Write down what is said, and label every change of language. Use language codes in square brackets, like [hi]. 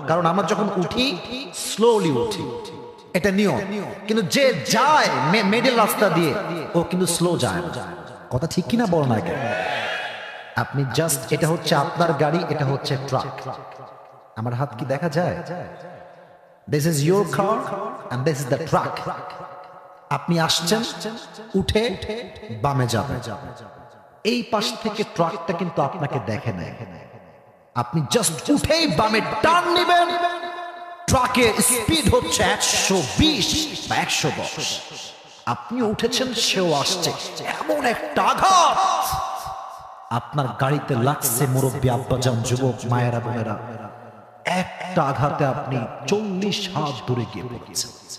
[bn] কারণ আমরা যখন উঠি স্লোলি উঠি, এটা নিয়ম। কিন্তু যে যায় মিডল রাস্তা দিয়ে ও কিন্তু স্লো যায় না। কথা ঠিক কিনা বল না কেন? আপনি জাস্ট, এটা হচ্ছে আপনার গাড়ি, এটা হচ্ছে ট্রাক। আমার হাত কি দেখা যায়? [en] This is your car and this is the truck. [bn] আপনি আসছেন, উঠে বামে যাবেন। এই পাশ থেকে ট্রাকটা কিন্তু আপনাকে দেখে না। আপনি জাস্ট উঠেই বামে টার্ন নেবেন। ট্রাকের স্পিড হচ্ছে 120 বা 110। আপনি উঠেছেন, সেও আসছে। এমন একটা আঘাত আপনার গাড়িতে লাগছে মুরব্বী আব্বাজান, যুবক মায়েরা বোনেরা, একটা আঘাতে আপনি 40 হাত দূরে গিয়ে পড়েছেন।